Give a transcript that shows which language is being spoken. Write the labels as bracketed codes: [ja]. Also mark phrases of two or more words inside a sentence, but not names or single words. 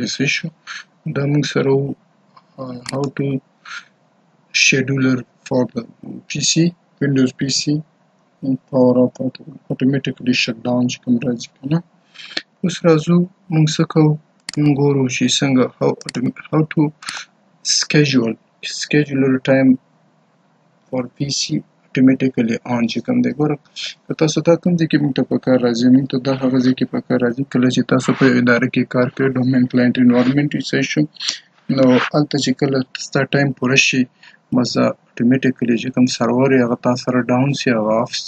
[ps] صحیح شو. دا موږ سره و [en] how to scheduler for the PC Windows PC power off automatically shut down [ps] چې کوم راځي که نه. اوس راځو موږ څه کوو موږ ګورو چې څنګه [en] how to scheduler time for PC automatically on [ps] چې کوم دی. ګوره که تاسو دا کوم ځای کې موږ ته په کار راځي، موږ ته دا هغه ځای کې په کار راځي کله چې تاسو په اداره کې کار کوئ [en] domain client environment [ps] وي. صحیح شو. نو هلته چې کله ستا ټایم پوره شي بس اتوماتیکلی چې کوم سرور یې هغه تا سره ډاون سي هغه آف سي.